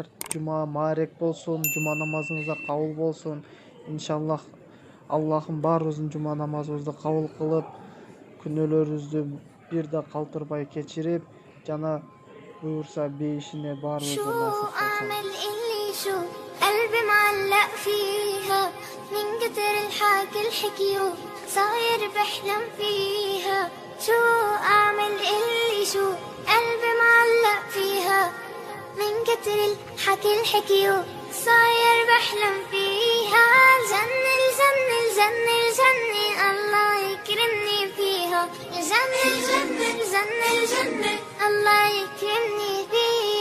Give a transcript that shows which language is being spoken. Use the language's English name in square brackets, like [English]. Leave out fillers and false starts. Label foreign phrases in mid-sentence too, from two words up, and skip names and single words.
[Kyrgyz] Жума маарек болсун, жума намазыңызга кабыл болсун. Иншаллах Аллахым баарыбыздын жума намазыбызды кабыл кылып, күнөөлөрүбүздү бир да калтырбай кечирип, жана буюрса бейишине баарыбызга насип болсун. [Arabic] قلبي معلق فيها من كتر الحكي الحكيو صاير بحلم فيها شو أعمل اللي شو قلبي معلق فيها من كتر الحكي الحكيو صاير بحلم فيها الجنة الجنة الجنة الجنة الله يكرمني فيها الجنة الجنة الجنة الجنة الله يكرمني فيها